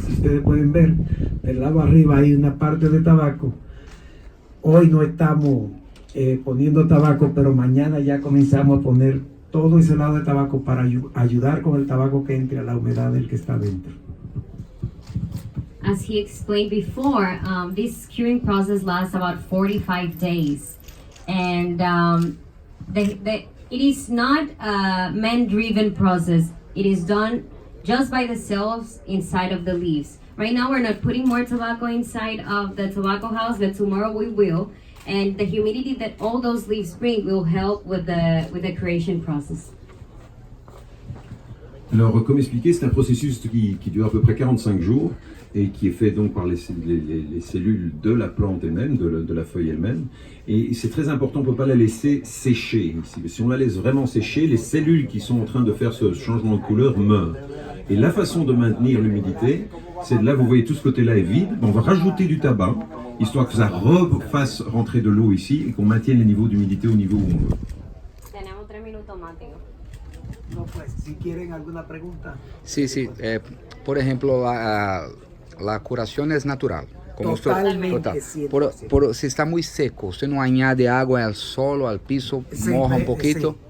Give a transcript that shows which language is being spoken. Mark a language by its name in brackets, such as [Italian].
[Spanish] Si ustedes pueden ver, del lado arriba hay una parte de tabaco. Hoy no estamos poniendo tabaco, pero mañana ya comenzamos a poner todo ese lado de tabaco para ayudar con el tabaco que entre a la humedad del que está dentro. [English] As he explained before, this curing process lasts about 45 days. And it is not a man-driven process. It is done just by the cells inside of the leaves. Right now we're not putting more tobacco inside of the tobacco house, but tomorrow we will. And the humidity that all those leaves bring will help with the creation process. [French] Alors, comme expliqué, c'est un processus qui dure à peu près 45 jours et qui est fait donc par les cellules de la plante elle-même, de la feuille elle-même. Et c'est très important, on ne peut pas la laisser sécher. Si on la laisse vraiment sécher, les cellules qui sont en train de faire ce changement de couleur meurent. Et la façon de maintenir l'humidité, c'est là, vous voyez, tout ce côté-là est vide. On va rajouter du tabac, histoire que ça refasse rentrer de l'eau ici et qu'on maintienne les niveaux d'humidité au niveau où on veut. [Spanish] Tenemos 3 minutos más, tío. No, pues, si quieren alguna pregunta. Sí. Por ejemplo, la curación es natural. Totalmente, 100%. Si está muy seco, usted no añade agua al suelo, al piso, moja un poquito.